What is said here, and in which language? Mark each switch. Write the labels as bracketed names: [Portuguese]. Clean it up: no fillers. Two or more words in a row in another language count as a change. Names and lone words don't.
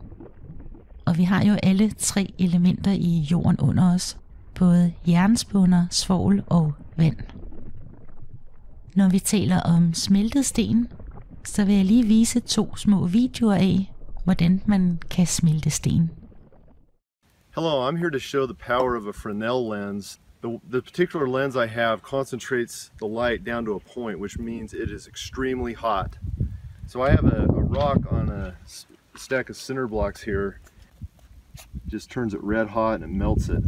[Danish] Og vi har jo alle 3 elementer i jorden under os, både jernspåner, svovl og vand. Når vi taler om smeltet sten, så vil jeg lige vise 2 små videoer af, hvordan man kan smelte sten. [English] Hello, I'm here to show the power of a Fresnel lens. The particular lens I have concentrates the light down to a point, which means it is extremely hot. So I have a rock on a stack of cinder blocks here. Just turns it red hot and it melts it.